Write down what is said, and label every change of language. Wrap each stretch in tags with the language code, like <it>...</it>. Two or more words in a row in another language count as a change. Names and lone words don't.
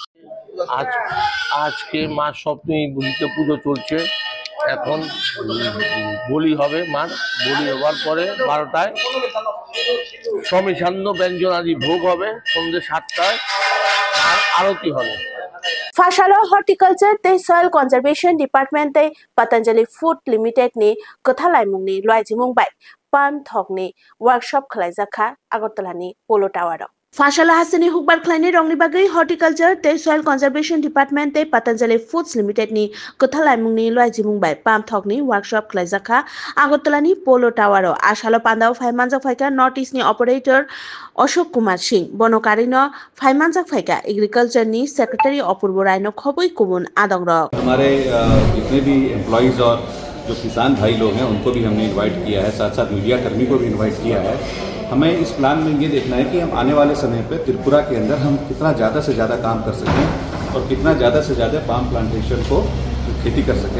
<bn>আজকে মার সপ্তমী বুঝিতে পুজো চলছে। এখন বলি হবে মার, বলি হওয়ার পরে 12টায় সমিসান্ন ব্যঞ্জন আদি ভোগ হবে, সন্ধ্যে 7টায় আর আরতি হবে।</bn> <trp>Fashalo Horticulture te Soil Conservation Department te Patanjali Food Limited ni Kothalai ni Loijimung bai Palm Thok ni workshop khlaijaka Agartala ni Polo Tower. Fashala hasini hukbar khlaini rongni bagai Horticulture te Soil Conservation Department te Patanjali Foods Limited ni Kothalai ni Loijimung bai Palm Thok ni workshop khlaijaka Agartala ni Polo Tower. Ashalo Pandao Phaimanjak Phaika North East ni operator Ashok Kumar Singh Bonokari no Phaimanjak Phaika Agriculture ni Secretary Apurbo Rai no khoboi kubun adong rok.</trp> <hi>हमारे जितने भी एम्प्लॉइज और जो किसान भाई लोग हैं उनको भी हमने इनवाइट किया है, साथ साथ मीडिया कर्मी को भी इनवाइट किया है। हमें इस प्लान में ये देखना है कि हम आने वाले समय पे त्रिपुरा के अंदर हम कितना ज़्यादा से ज़्यादा काम कर सकें और कितना ज़्यादा से ज़्यादा</hi> <en>palm plantation</en> <hi>को खेती कर सकें।</hi>